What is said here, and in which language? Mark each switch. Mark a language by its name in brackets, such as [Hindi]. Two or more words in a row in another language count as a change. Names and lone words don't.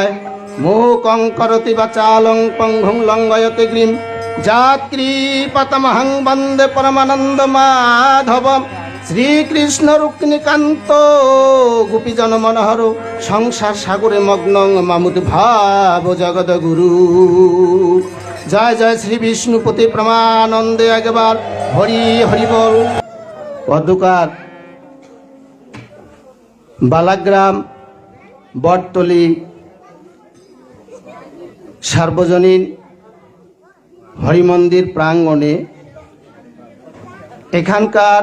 [Sanskrit] मूकं करोति वाचालं पङ्गुं लङ्घयते गिरिं जात्कृपतमहं वन्दे परमानन्दमाधवं। श्रीकृष्ण रुक्मिणीकान्त गोपीजन मनोहर संसार सागरे मग्नं मामुति भाव जगद्गुरु। [Bangla] জয় জয় শ্রী বিষ্ণুপতি প্রমানন্দে একবার হরি হরি বোল। অধ্যকার বালাগ্রাম বটতলি সার্বজনীন হরিমন্দির প্রাঙ্গণে এখানকার